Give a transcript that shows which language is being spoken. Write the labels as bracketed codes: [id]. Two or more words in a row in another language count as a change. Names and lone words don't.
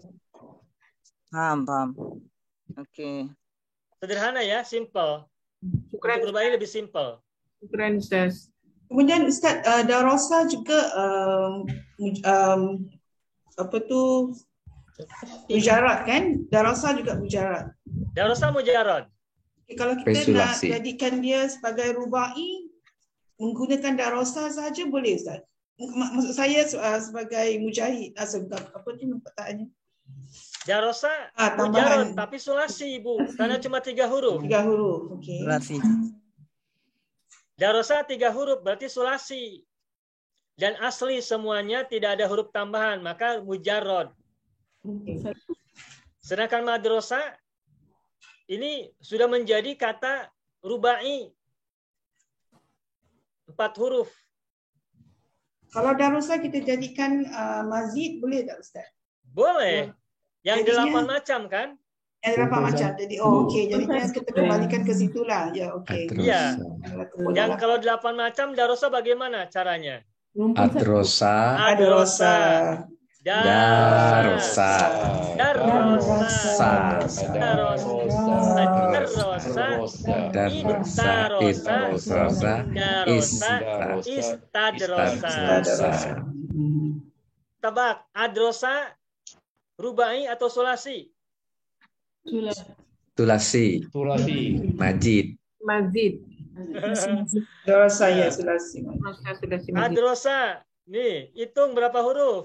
[id] paham. Oke. Sederhana ya, simple. Syukran, Untuk rubai lebih simple. syukran Ustaz. [ms] Kemudian Ustaz, darosa juga apa tu mujarad kan? [id] Darosa juga mujarad. Darosa mujarad. [ms] Kalau kita nak [id] Spekulasi. [ms] jadikan dia sebagai rubai, menggunakan darosa saja boleh Ustaz? Maksud saya sebagai mujahid, apa tu perkataannya? [id] Darosa Tambahan mujarad, tapi sulasi, Bu. Karena cuma 3 huruf. 3 huruf. Okey. Sulasi. Darosa 3 huruf, berarti sulasi. Dan asli semuanya tidak ada huruf tambahan, maka mujarad. Sedangkan madrosa ini sudah menjadi kata rubai. 4 huruf. [ms] Kalau darosa kita jadikan mazid boleh tak Ustaz? [id] Boleh. Yang Jadinya- 8 macam kan? Yang berapa macam? Jadi okey, jadinya kita kembalikan ke situlah. Ya okey. Iya. Adrosa. Yang kalau 8 macam darosa bagaimana caranya? Adrosa. Darosa. Darosa. Darosa. Istadrosa. Tebak, adrosa, rubai atau sulasi? Tulasi. Majid. Mazid. Darosa ya sulasi. Ustaz sudah simak. Adrosa. Nih, hitung berapa huruf?